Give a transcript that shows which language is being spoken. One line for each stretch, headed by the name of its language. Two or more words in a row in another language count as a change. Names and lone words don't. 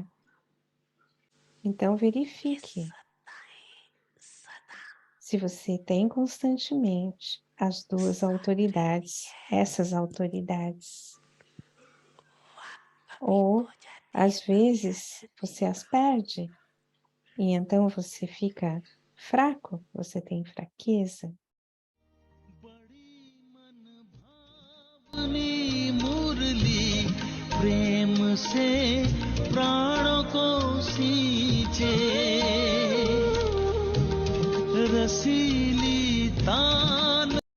Portuguese: Então verifique se você tem constantemente as duas autoridades, essas autoridades. Ou, às vezes, você as perde e então você fica fraco, você tem fraqueza.
Hindi: अपनी मुरली प्रेम से प्राणों को सींचे रसीली तान